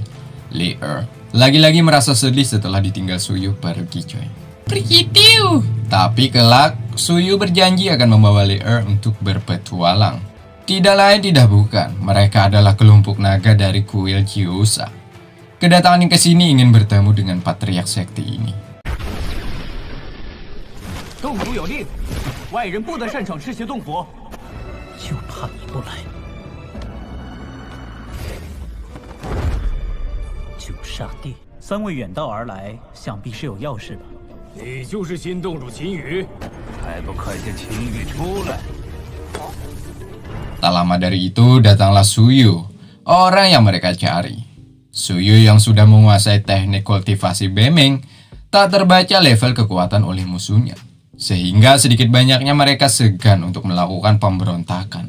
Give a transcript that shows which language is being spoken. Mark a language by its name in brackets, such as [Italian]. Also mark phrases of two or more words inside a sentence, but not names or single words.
[Indonesian] Leer lagi-lagi merasa sedih setelah ditinggal Suyu pergi, coy. Begitu. Tapi kelak Suyu berjanji akan membawa Leer untuk berpetualang. Tidak lain tidak bukan, mereka adalah kelompok naga dari kuil Gyoza. Kedatangan yang kesini ingin bertemu dengan patriark sekte ini. [Chinese] 洞主有令，外人不得擅闯赤血洞府。就怕你不来。九煞帝，3位远道而来，想必是有要事吧？你就是新洞主秦羽，还不快点秦羽出来！ [Indonesian] Tak lama dari itu datanglah Suyu, orang yang mereka cari. Suyu yang sudah menguasai teknik kultivasi Bemeng tak terbaca level kekuatan oleh musuhnya. Sehingga sedikit banyaknya mereka segan untuk melakukan pemberontakan.